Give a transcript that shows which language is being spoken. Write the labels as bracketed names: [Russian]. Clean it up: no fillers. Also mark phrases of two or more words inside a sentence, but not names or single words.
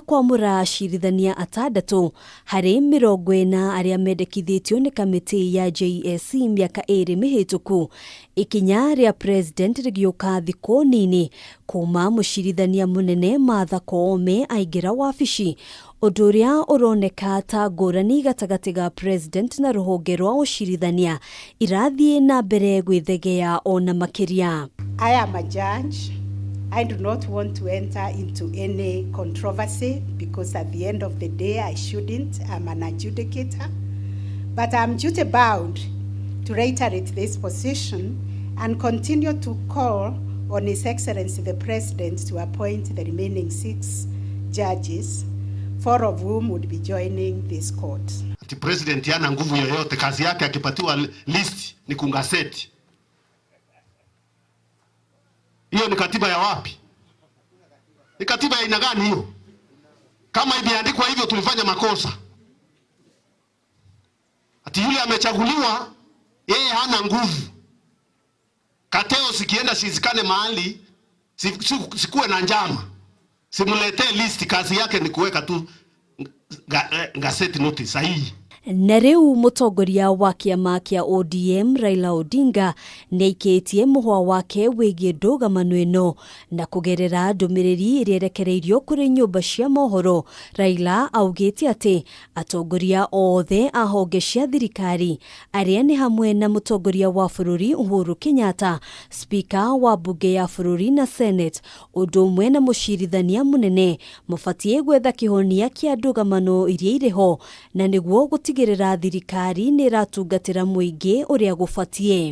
[Kikuyu] kwamũra acirithania atandatũ harĩ 40 arĩa mendekithĩtio nĩ kamĩtĩ ya JSC mĩaka 2 mĩhĩtũku, ikinya rĩa President rĩgĩũka thikũ nini kuma mũcirithania mũnene Martha Koome aingĩra wabici, ũndũ ũrĩa ũroneka ta ngũrani gatagatĩ ga President na rũhonge rwa ũcirithania irathiĩ na mbere gwĩthegea ona makĩria. [English] I am a judge. I do not want to enter into any controversy because at the end of the day I shouldn't. I'm an adjudicator. But I'm duty bound to reiterate this position and continue to call on His Excellency the President to appoint the remaining 6 judges, 4 of whom would be joining this court. The President [Swahili] yana nguvu yoyote, kazi yake akipatiwa list ni kungaseti. Hiyo ni katiba ya wapi? Ni katiba ya aina gani hiyo? Kama imeandikwa hivyo tulifanya makosa. Ati yule amechaguliwa, yeye hana nguvu. Kateo sikienda sizikane mahali, sikuwe na njama. Simuletee list, kazi yake ni kuweka tu [English] gazette notice [Swahili] sahihi. [Kikuyu] Na rĩu mũtongoria wa kĩama kĩa ODM Raila Odinga nĩaikĩtie mũhwa wake wĩgiĩ ndũgamano ĩno na kũgerera ndũmĩrĩri ĩrĩa ĩrekereirio kũrĩ nyũmba cia mohoro. Raila augĩte atĩ atongoria othe a honge cia thirikari arĩa nĩ hamwe na mũtongoria wa bũrũri Uhuru Kenyatta, spika wa bunge ya bũrũri na Senate, ũndũ ũmwe na mũcirithania mũnene mabatiĩ gwetha kĩhonia kĩa ndũgamano iria irĩ ho na nĩguo gũtigĩrĩra thirikari nĩ ĩratungatĩra mũingĩ ũrĩa gũbatiĩ.